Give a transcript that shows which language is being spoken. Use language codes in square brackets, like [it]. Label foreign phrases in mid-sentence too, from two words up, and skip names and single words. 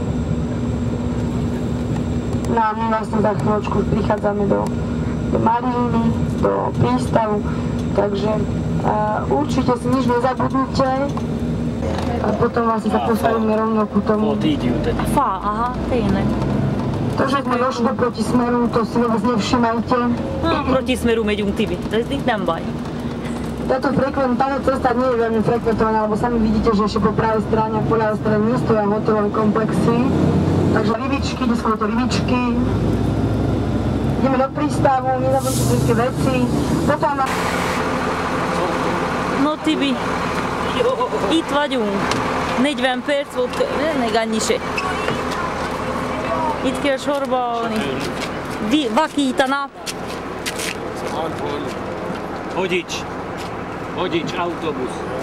[sk] No a my vlastne za chvíľočku prichádzame do Maríny, do prístavu, takže určite si nič nezabudnite a potom vlastne sa postavíme rovno ku tomu. [hu] Fa, aha, tényleg. [sk] To, že sme došli proti smeru, to si vôbec nevšimajte. Proti smeru [hu] megyünk, Tibi, ez itt nem baj. [sk] Táto cesta nie je veľmi frekventovaná, lebo sami vidíte, že ešte po pravej strane a po ľavej strane nestoja hotelové komplexy. Takže rybičky, kde sú to rybičky. Ideme do prístavu, nezabudnite všetky veci. Potom [hu] No Tibi, itt vagyunk. 40 perc volt, még annyi se. Itt kell sorba állni. Vakítana. Hodics, autóbusz.